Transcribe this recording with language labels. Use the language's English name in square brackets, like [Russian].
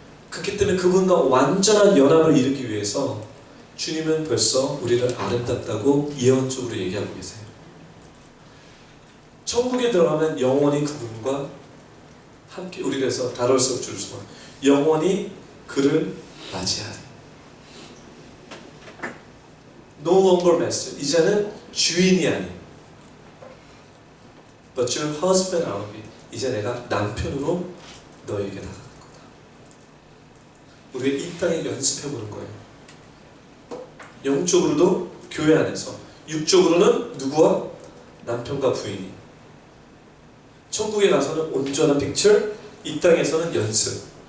[Korean] 그렇기 때문에 그분과 완전한 연합을 이루기 위해서 주님은 벌써 우리를 아름답다고 예언적으로 얘기하고 계세요. 천국에 들어가면 영원히 그분과 함께, 우리 그래서 다룰 수 없을 수 영원히 그를 맞이하리. [English] No longer master. [Korean] 이제는 주인이 아닌 [English] But your husband I'll be. [Korean] 이제 내가 남편으로 너에게 나가는 거다. 우리가 이 땅에 연습해보는 거예요. 영적으로도 교회 안에서, 육적으로는 누구와? 남편과 부인이. 천국에 가서는 온전한 픽처, 이 땅에서는 연습.